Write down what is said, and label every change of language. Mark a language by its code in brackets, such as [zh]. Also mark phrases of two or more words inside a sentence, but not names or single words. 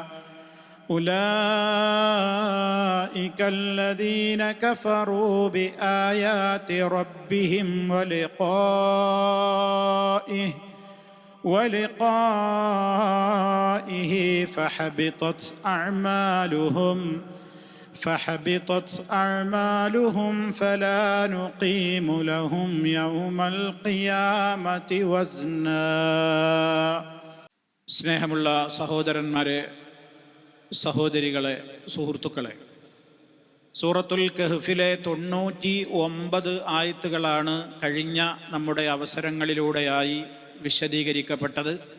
[ar] أولئك الذين كفروا بآيات ربهم ولقائه فحبطت أعمالهم فلا نقيم لهم يوم القيامة وزنا. [ml] സ്നേഹമുള്ള സഹോദരന്മാരെ, സഹോദരികളെ, സുഹൃത്തുക്കളെ, സൂറത്തുൽ കഹ്ഫിലെ 99 ആയത്തുകളാണ് കഴിഞ്ഞ നമ്മുടെ അവസരങ്ങളിലൂടെയായി വിശദീകരിക്കപ്പെട്ടത്.